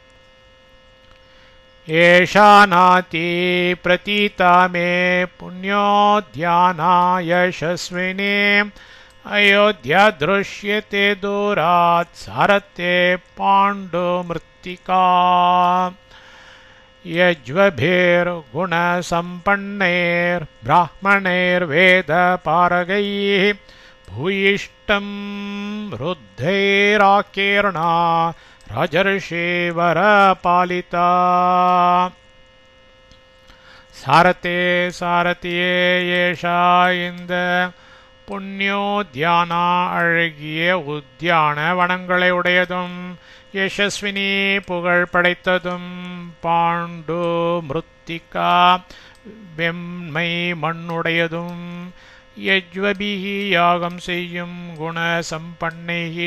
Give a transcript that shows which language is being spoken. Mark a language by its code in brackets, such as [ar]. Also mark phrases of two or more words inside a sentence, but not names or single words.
[sa] एषा नादी प्रतीता मे पुण्योद्याना यशस्विनी अयोध्या दृश्यते दूरात् सारथे पाण्डु मृत्तिका. यज्वभिर्गुणसम्पन्नैर्ब्राह्मणैर्वेदपारगैः भूयिष्टं वृद्धैराकीर्णा राजर्षिवरपालिता सारते सारथिये [ta] ஏஷா இந்த புண்ணியோத்யானா அழகிய உத்தியான வனங்களை உடையதும் யசஸ்வினி புகழ் படைத்ததும் பாண்டு மிருத்திகா வெம்மை மண்ணுடையதும் யஜ்வபிஹி யாகம் செய்யும் குண சம்பன்னைகி